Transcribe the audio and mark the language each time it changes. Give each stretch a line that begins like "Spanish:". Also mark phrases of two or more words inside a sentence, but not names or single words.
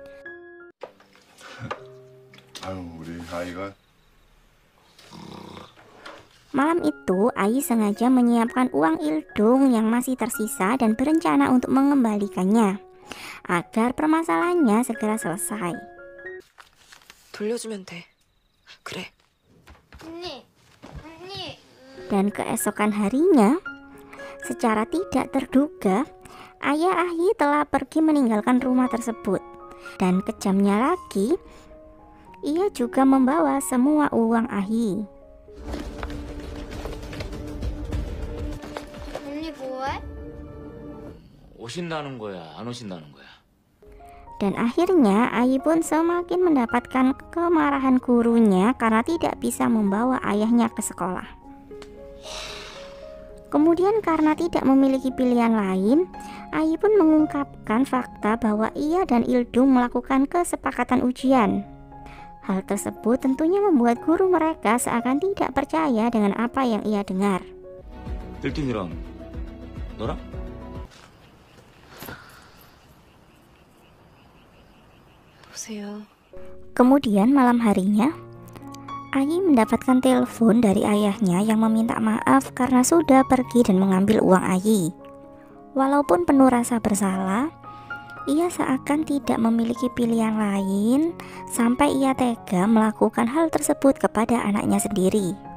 Indonesian: Malam itu Ahi sengaja menyiapkan uang Ildung yang masih tersisa dan berencana untuk mengembalikannya agar permasalahannya segera selesai.
Korean: 돌려주면 돼. 그래. 언니.
Indonesian: Dan keesokan harinya, secara tidak terduga, ayah Ahi telah pergi meninggalkan rumah tersebut. Dan kejamnya lagi, ia juga membawa semua uang Ahi.
Korean: 언니 뭐해? 오신다는 거야, 안 오신다는 거야?
Indonesian: Dan akhirnya Ahi pun semakin mendapatkan kemarahan gurunya karena tidak bisa membawa ayahnya ke sekolah. Kemudian karena tidak memiliki pilihan lain, Ahi pun mengungkapkan fakta bahwa ia dan Ildung melakukan kesepakatan ujian. Hal tersebut tentunya membuat guru mereka seakan tidak percaya dengan apa yang ia dengar.
Korean: 일등이랑 너랑? 보세요.
Indonesian: Kemudian malam harinya, Ahi mendapatkan telepon dari ayahnya yang meminta maaf karena sudah pergi dan mengambil uang Ahi. Walaupun penuh rasa bersalah, Ia seakan tidak memiliki pilihan lain sampai ia tega melakukan hal tersebut kepada anaknya sendiri.